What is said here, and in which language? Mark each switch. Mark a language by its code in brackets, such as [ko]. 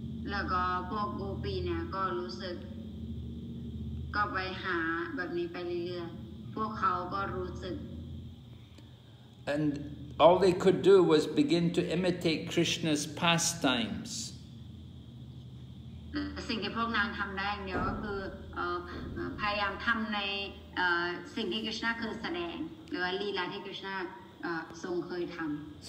[th] แล้วก็พวกโกปีเนี่ยก็รู้สึกก็ไปหาแบบนี้ไปเรื่อยๆพวกเขาก็รู้สึก [en] And all they could do was begin to imitate Krishna's pastimes. [th] สิ่งที่พวกนางทำได้อย่างเดียวก็คือพยายามทำในสิ่งที่กฤษณะเคยแสดงหรือว่าลีลาที่กฤษณะทรงเคยทำ